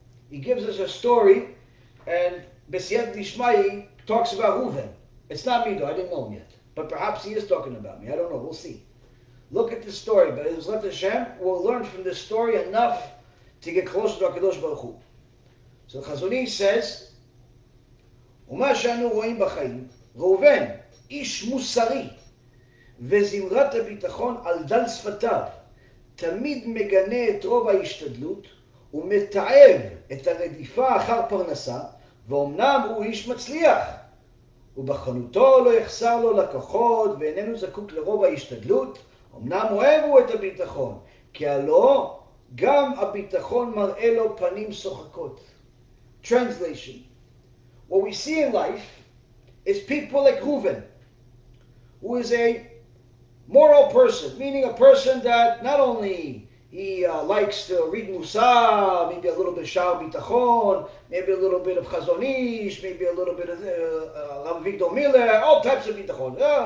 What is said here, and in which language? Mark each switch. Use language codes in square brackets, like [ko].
[en] He gives us a story, and B'siyat Dishmai talks about Reuven. It's not me though, I didn't know him yet. But perhaps he is talking about me, I don't know, we'll see. Look at this story, but Ezrat Hashem, we'll learn from this story enough to get closer to HaKadosh Baruch Hu. So Chazon Ish says, [he] ומה שאנו רואים בחיים, ראובן, איש מוסרי, וזמרת הביטחון על דל שפתיו, תמיד מגנה את רוב ההשתדלות, ומתעב את הרדיפה אחר פרנסה, ואומנם הוא איש מצליח. ובחנותו לא יחסר לו לקוחות, ואיננו זקוק לרוב ההשתדלות, אמנם אוהבו את הביטחון, כי הלא גם הביטחון מראה לו פנים שוחקות. [en] Translation. What we see in life is people like Reuven, who is a moral person, meaning a person that not only he likes to read Musar, maybe a little bit of Sha'ar Bitachon, maybe a little bit of Chazon Ish, maybe a little bit of Rabbi Victor Miller, all types of Bitachon.